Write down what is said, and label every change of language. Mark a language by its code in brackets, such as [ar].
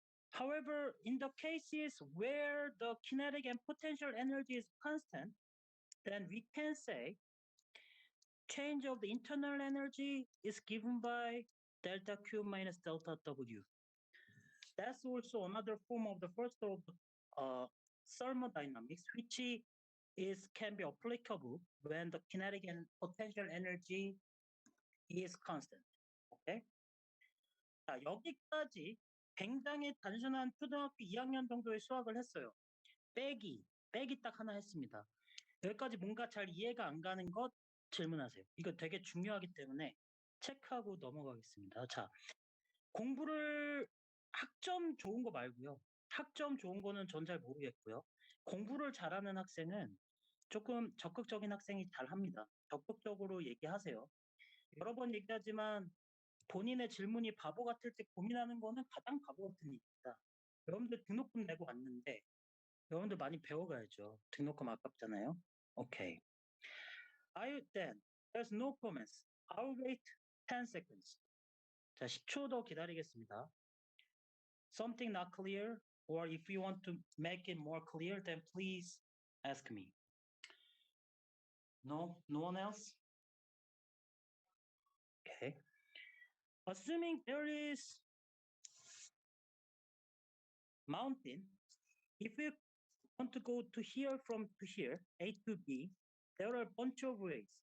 [en] However, in the cases where the kinetic and potential energy is constant, then we can say change of the internal energy is given by delta Q minus delta W. That's also another form of the first law of thermodynamics, which can be applicable when the kinetic and potential energy is constant. Okay? [ko] 자, 여기까지 굉장히 단순한 초등학교 2학년 정도의 수학을 했어요. 빼기 딱 하나 했습니다. 여기까지 뭔가 잘 이해가 안 가는 것 질문하세요. 이거 되게 중요하기 때문에 체크하고 넘어가겠습니다. 자, 공부를 학점 좋은 거 말고요. 학점 좋은 거는 전 잘 모르겠고요. 공부를 잘하는 학생은 조금 적극적인 학생이 잘합니다. 적극적으로 얘기하세요. 여러 번 얘기하지만 본인의 질문이 바보 같을 때 고민하는 거는 가장 바보 같은 일입니다. 여러분들 등록금 내고 왔는데 여러분들 많이 배워가야죠. 등록금 아깝잖아요. 오케이. [en] Then there's no comments. I'll wait 10 seconds. [ko] 자, 10초 더 기다리겠습니다. [en] Something not clear, or if you want to make it more clear, then please ask me. No one else? Okay. Assuming there is mountain, if you want to go to here from to here, A to B, there are a bunch of ways.